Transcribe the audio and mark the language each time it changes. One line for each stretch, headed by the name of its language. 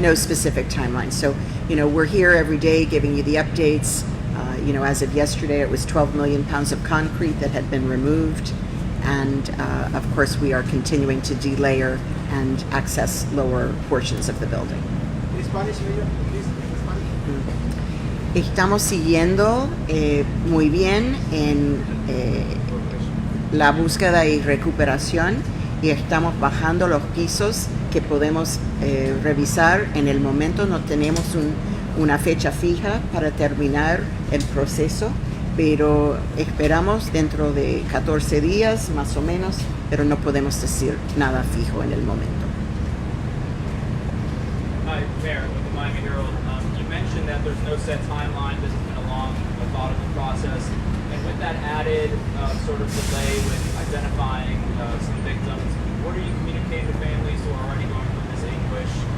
English: No specific timeline. So, we're here every day giving you the updates. As of yesterday, it was 12 million pounds of concrete that had been removed. And, of course, we are continuing to delayer and access lower portions of the building.
Spanish: Estamos siguiendo muy bien en la búsqueda y recuperación y estamos bajando los pisos que podemos revisar. En el momento no tenemos una fecha fija para terminar el proceso, pero esperamos dentro de 14 días más o menos, pero no podemos decir nada fijo en el momento.
English: Hi, Mayor with the Miami Herald. You mentioned that there's no set timeline. This has been a long, methodical process. And with that added sort of delay with identifying some victims, what are you communicating to families who are already going through this anguish?